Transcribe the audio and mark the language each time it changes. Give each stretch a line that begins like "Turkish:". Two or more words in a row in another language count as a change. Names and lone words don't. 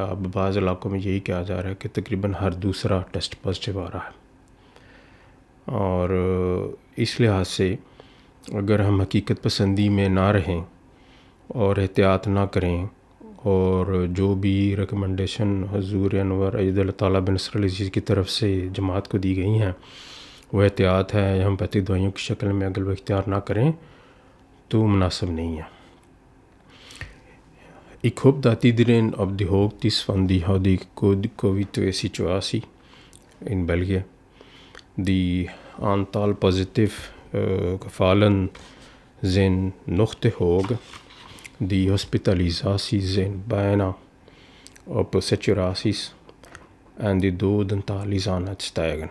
Urdu: اب بعض علاقوں میں یہی کہا جا رہا ہے کہ تقریباً ہر دوسرا ٹیسٹ پازیٹیو آ رہا ہے، اور اس لحاظ سے اگر ہم حقیقت پسندی میں نہ رہیں اور احتیاط نہ کریں، اور جو بھی ریکمنڈیشن حضور انور اید اللہ تعالیٰ بن نصر العزیز کی طرف سے جماعت کو دی گئی ہیں وہ احتیاط ہے، یا ہومیوپیتھک دوائیوں کی شکل میں اگر وہ اختیار نہ کریں تو مناسب نہیں ہے۔
Dutch: Ik hoop dat iedereen op de hoogte is van die huidige COVID-situatie in België. Die aantal positieve gevallen zijn nog te hoog. Die hospitalisaties zijn bijna op saturaties en de dodental is aan het stijgen.